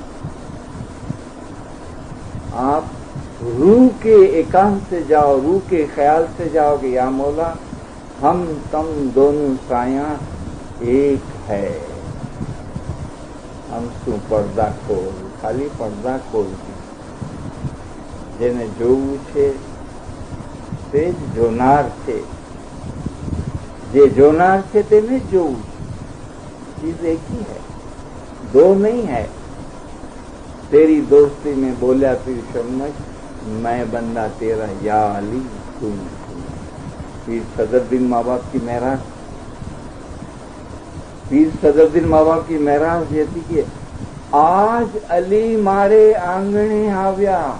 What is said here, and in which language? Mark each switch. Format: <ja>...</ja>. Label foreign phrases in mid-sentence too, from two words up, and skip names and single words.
<ur>آپ روح کے ایکانت سے جاؤ، روح کے خیال سے جاؤ کہ یا مولا ہم تم دونوں سایاں ایک ہے. ہم سو پردہ کھول. خالی پردہ کھول دی جنہیں</ur> <gu>જોવું છે તે જ જોનાર છે. જે જોનાર છે તેને જોવું.</gu> <ur>چیز ایک ہی ہے، دو نہیں ہے. تیری دوستی میں بولیا پیر شمش میں بندہ تیرا یا علی تم. پیر صدرالدین ماں باپ کی معراج. پیر صدرالدین ماں باپ کی معراج یہ تھی کہ</ur> <gu>આજ અલી મારે આંગણે આવ્યા.</gu>